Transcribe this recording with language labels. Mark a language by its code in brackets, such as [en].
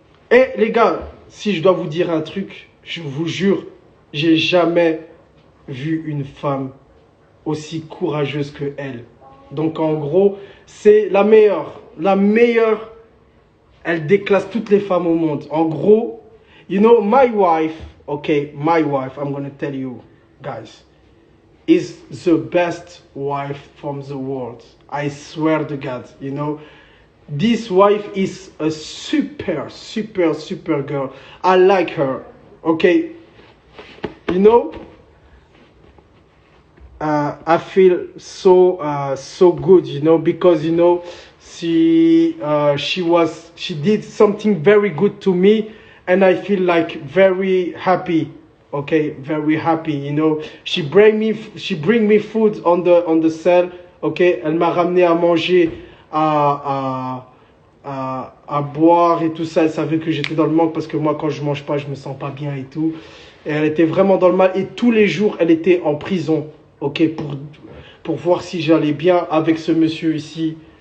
[fr] Et les gars, si je dois vous dire un truc, je vous jure, j'ai jamais vu une femme aussi courageuse que elle. Donc en gros, c'est la meilleure. La meilleure, elle déclasse toutes les femmes au monde. En gros, [en] you know, my wife, my wife, I'm going to tell you guys, is the best wife from the world. I swear to God, you know. This wife is a super girl. I like her, okay? You know, I feel so good, you know, because, you know, she did something very good to me, and I feel like very happy. Okay, very happy, you know. She bring me food on the cell. [fr] Okay, elle m'a ramené à manger, à boire et tout ça. Elle savait que j'étais dans le manque parce que moi, quand je mange pas, je me sens pas bien et tout. Et elle était vraiment dans le mal. Et tous les jours, elle était en prison. Ok, pour voir si j'allais bien avec ce monsieur ici.